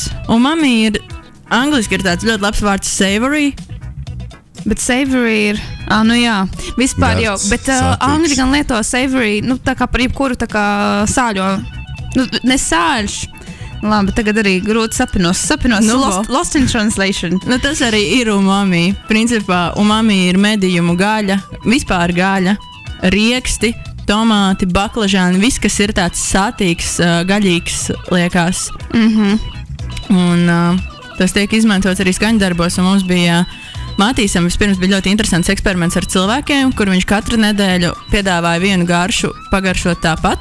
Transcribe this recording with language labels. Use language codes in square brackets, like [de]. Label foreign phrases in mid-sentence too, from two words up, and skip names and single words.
[lv] Umami ir, angliski ir tāds ļoti labs vārds savory. Bet savory ir, jā, vispār jau, bet angļi gan lieto savory, tā kā par jebkuru tā kā sāļo, ne sāļš, Labi, tagad arī grūti sapinos. [en] Lost in translation. [lv] Nu, tas arī ir umami. Principā umami ir medījumu gaļa, vispār gaļa, rieksti, tomāti, baklažāni, viss, kas ir tāds sātīgs, gaļīgs, liekas. Un tas tiek izmantots arī skaņdarbos, un mums bija Matīsam vispirms bija ļoti interesants eksperiments ar cilvēkiem, kur viņš katru nedēļu piedāvāja vienu garšu, pagaršot tāpat.